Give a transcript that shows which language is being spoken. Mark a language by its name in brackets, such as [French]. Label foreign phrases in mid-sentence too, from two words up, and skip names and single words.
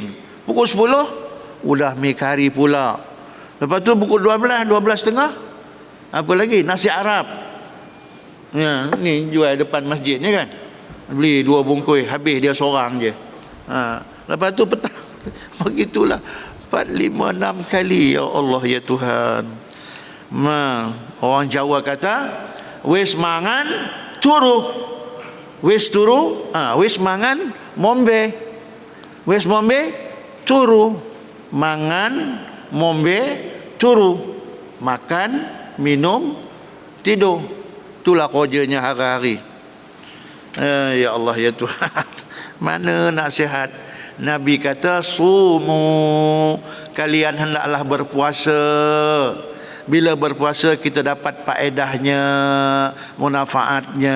[Malay] Pukul 10 udah mi kari pula. Lepas tu pukul 12:30, apa lagi? Nasi Arab. Ya, ni jual depan masjid ni kan. Beli 2 bungkus, habis dia seorang je. Lepas tu petang begitulah 4, 5, 6 kali. Ya Allah, ya Tuhan. Orang Jawa kata, [Javanese] wis mangan turu. Wis turu, wis mangan mombe. Wis mombe turu. Mangan mombe turu. [Malay] Makan, minum, tidur. Itulah kerjanya hari-hari. Ya Allah, ya Tuhan. Mana nak sihat? Nabi kata, sumu, kalian hendaklah berpuasa. Bila berpuasa kita dapat faedahnya, munafaatnya.